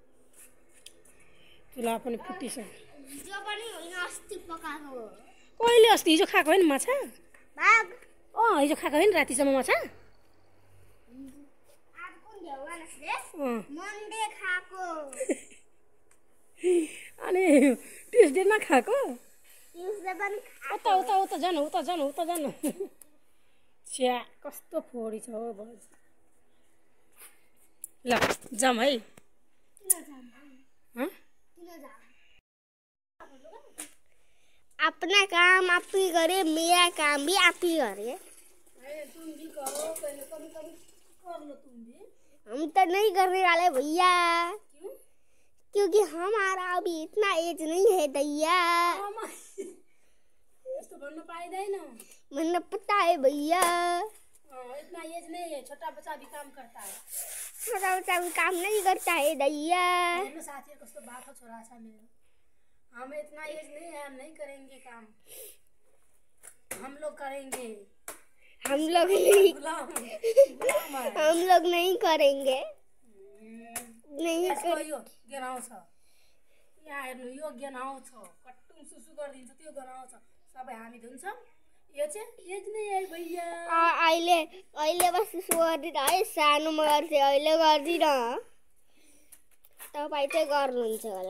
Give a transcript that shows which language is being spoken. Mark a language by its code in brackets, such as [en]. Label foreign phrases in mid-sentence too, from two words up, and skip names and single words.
[ne] चुला पनि फुटिसक्यो कहिले अस्ति हिजो खाएको होइन माछा हिजो खाएको होइन रातिसम्म माछा अनि ट्युसडे नखाएको उता उता उता जानु उता जानु उता जानु छ्या कस्तो फोडी छ हो बज ल जाम है [hi] अपना काम आप ही करे मेरा काम भी आप ही करे हम तो नहीं करने वाले भैया क्योंकि हमारा अभी इतना एज नहीं है दैया मैंने पता है भैया इतना एज नहीं है छोटा बच्चा भी काम करता है छोटा बच्चा भी काम नहीं करता है दैया [ne] साथी कस्तो बात हो छोरा छ मेरो [hi] हमें इतना एज नहीं है हम नहीं करेंगे काम हम लोग करेंगे हम लोग नहीं करेंगे नहीं [ne] यो गनाउँछ यहाँ हेर्नु यो गनाउँछ कट्टुङ सुसु गरिदिन्छ त्यो गनाउँछ सबै हामी धुन्छौँ यो चाहिँ एज नै है भैया अहिले बस सुसु गर्दिन है सानोमा गर्थे अहिले गर्दिन तपाईँ चाहिँ गर्नुहुन्छ होला